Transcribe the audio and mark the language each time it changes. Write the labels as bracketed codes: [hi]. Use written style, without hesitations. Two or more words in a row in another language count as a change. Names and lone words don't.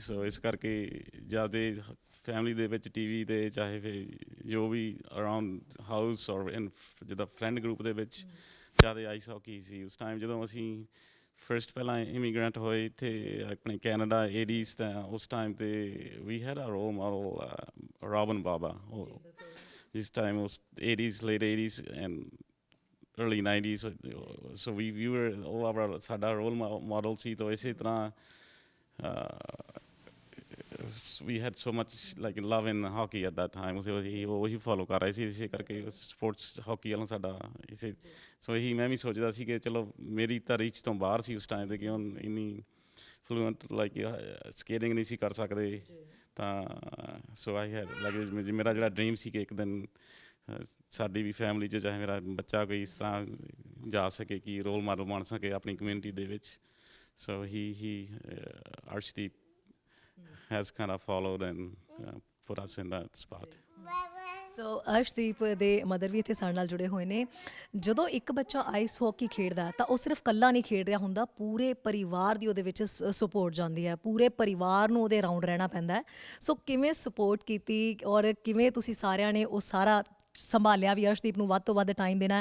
[pa] ਸੋ ਇਸ ਕਰਕੇ ਜ਼ਿਆਦਾ ਫੈਮਿਲੀ ਦੇ ਵਿੱਚ TV 'ਤੇ ਚਾਹੇ ਫਿਰ ਜੋ ਵੀ [en] around house [pa] ਔਰ ਜਿੱਦਾਂ ਫਰੈਂਡ ਗਰੁੱਪ ਦੇ ਵਿੱਚ ਜ਼ਿਆਦਾ [en] ice hockey [pa] ਸੀ। ਉਸ ਟਾਈਮ ਜਦੋਂ ਅਸੀਂ ਫਸਟ ਪਹਿਲਾਂ ਇਮੀਗ੍ਰੈਂਟ ਹੋਏ ਇੱਥੇ ਆਪਣੇ ਕੈਨੇਡਾ 80s, ਤਾਂ ਉਸ ਟਾਈਮ 'ਤੇ ਵੀ [en] had a role model [pa] ਰੋਬਨ ਬਾਬਾ। ਜਿਸ ਟਾਈਮ ਉਸ 80s, [en] late 80s and early 90s, so we were all [pa] ਸਾਡਾ ਰੋਲ ਮਾਡਲ ਸੀ। ਤਾਂ ਇਸੇ ਤਰ੍ਹਾਂ [en] we had so much like love in hockey at that time। [pa] ਉਹੀ ਫੋਲੋ ਕਰ ਰਹੇ ਸੀ, ਇਸੇ ਕਰਕੇ ਸਪੋਰਟਸ ਹਾਕੀ ਵੱਲੋਂ ਸਾਡਾ ਇਸੇ। ਸੋ ਇਹੀ ਮੈਂ ਵੀ ਸੋਚਦਾ ਸੀ ਕਿ ਚਲੋ ਮੇਰੀ ਤਾਂ ਰੀਚ ਤੋਂ ਬਾਹਰ ਸੀ ਉਸ ਟਾਈਮ 'ਤੇ ਕਿ ਹੁਣ ਇੰਨੀ [en] fluent like skating [pa] ਨਹੀਂ ਸੀ ਕਰ ਸਕਦੇ। ਤਾਂ [en] so I had like [pa] ਮੇਰਾ ਜਿਹੜਾ ਡਰੀਮ ਸੀ ਕਿ ਇੱਕ ਦਿਨ ਸਾਡੀ ਵੀ ਫੈਮਿਲੀ 'ਚ ਚਾਹੇ ਮੇਰਾ ਬੱਚਾ ਕੋਈ ਇਸ ਤਰ੍ਹਾਂ ਜਾ ਸਕੇ ਕਿ [en] role model [pa] ਬਣ ਸਕੇ ਆਪਣੀ ਕਮਿਊਨਿਟੀ ਦੇ ਵਿੱਚ। ਸੋ ਹੀ [en] ਅਰਸ਼ਦੀਪ has kind of followed and put us in that spot। [pa] ਸੋ ਅਰਸ਼ਦੀਪ ਦੇ ਮਦਰ ਵੀ ਇੱਥੇ ਸਾਡੇ ਨਾਲ ਜੁੜੇ ਹੋਏ ਨੇ। ਜਦੋਂ ਇੱਕ ਬੱਚਾ [en] ice hockey [pa] ਖੇਡਦਾ ਤਾਂ ਉਹ ਸਿਰਫ ਇਕੱਲਾ ਨਹੀਂ ਖੇਡ ਰਿਹਾ ਹੁੰਦਾ, ਪੂਰੇ ਪਰਿਵਾਰ ਦੀ ਉਹਦੇ ਵਿੱਚ ਸਪੋਰਟ ਜਾਂਦੀ ਹੈ। ਪੂਰੇ ਪਰਿਵਾਰ ਨੂੰ ਉਹਦੇ ਅਰਾਊਂਡ ਰਹਿਣਾ ਪੈਂਦਾ ਹੈ। ਸੋ ਕਿਵੇਂ ਸਪੋਰਟ ਕੀਤੀ ਔਰ ਕਿਵੇਂ ਤੁਸੀਂ ਸਾਰਿਆਂ ਨੇ ਉਹ ਸਾਰਾ ਸੰਭਾਲਿਆ ਵੀ ਅਰਸ਼ਦੀਪ ਨੂੰ ਵੱਧ ਤੋਂ ਵੱਧ ਟਾਈਮ ਦੇਣਾ?